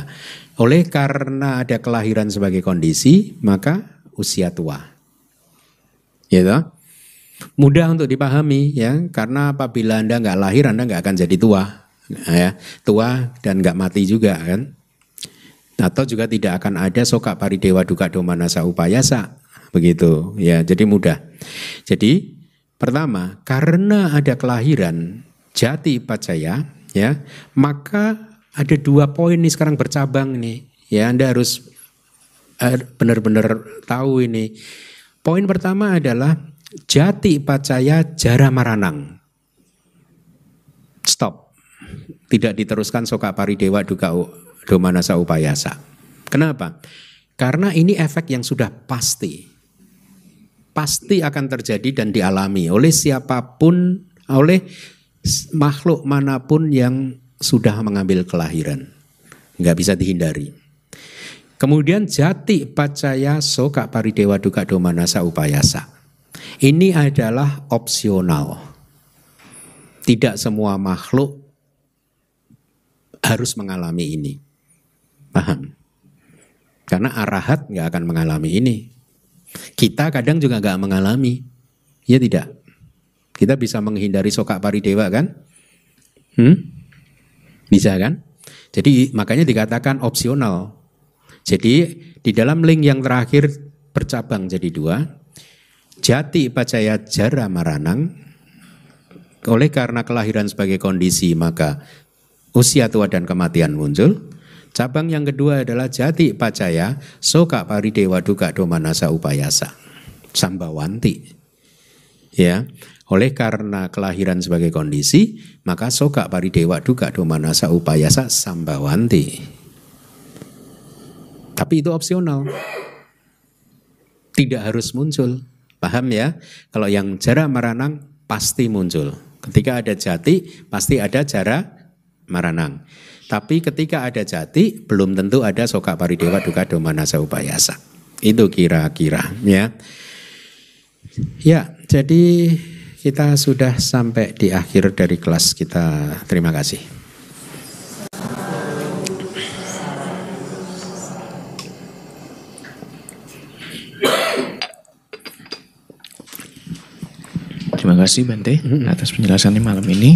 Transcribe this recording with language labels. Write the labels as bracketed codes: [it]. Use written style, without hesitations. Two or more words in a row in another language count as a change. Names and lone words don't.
[id] Oleh karena ada kelahiran sebagai kondisi, maka usia tua, gitu. Mudah untuk dipahami ya, karena apabila Anda nggak lahir, Anda nggak akan jadi tua, ya, tua dan nggak mati juga kan. Atau juga tidak akan ada [pi] soka paridewa duka domanasa upayasa, [id] begitu ya. Jadi mudah. Jadi pertama, karena ada kelahiran [pi] jati pacaya, [id] ya, maka ada 2 poin nih sekarang bercabang nih. Ya, Anda harus benar-benar tahu ini. Poin pertama adalah [pi] jati pacaya jara maranang. [id] Stop. Tidak diteruskan [pi] soka paridewa duka domanasa upayasa. [id] Kenapa? Karena ini efek yang sudah pasti. Pasti akan terjadi dan dialami oleh siapapun, oleh makhluk manapun yang sudah mengambil kelahiran. Nggak bisa dihindari. Kemudian [pi] jati pacaya soka paridewa duka domanasa upayasa. [id] Ini adalah opsional. Tidak semua makhluk harus mengalami ini. Paham? Karena arahat nggak akan mengalami ini. Kita kadang juga nggak mengalami. Ya tidak? Kita bisa menghindari [pi] soka paridewa [id] kan? Bisa kan? Jadi makanya dikatakan opsional. Jadi di dalam link yang terakhir bercabang jadi 2. [pi] Jati pacaya jara maranang. [id] Oleh karena kelahiran sebagai kondisi maka usia tua dan kematian muncul. Cabang yang kedua adalah [pi] jati pacaya soka paridewa duka domanasa upayasa. Sambawanti. [id] Ya, oleh karena kelahiran sebagai kondisi maka [pi] soka paridewa duka domanasa upayasa sambawanti. [id] Tapi itu opsional. Tidak harus muncul. Paham ya? Kalau yang [pi] jara maranang [id] pasti muncul. Ketika ada jati pasti ada [pi] jara maranang. [id] Tapi ketika ada jati belum tentu ada [pi] soka paridewa duka domanasa upayasa. [id] Itu kira-kira ya. Ya, jadi kita sudah sampai di akhir dari kelas kita. Terima kasih. Terima kasih Bante atas penjelasannya malam ini.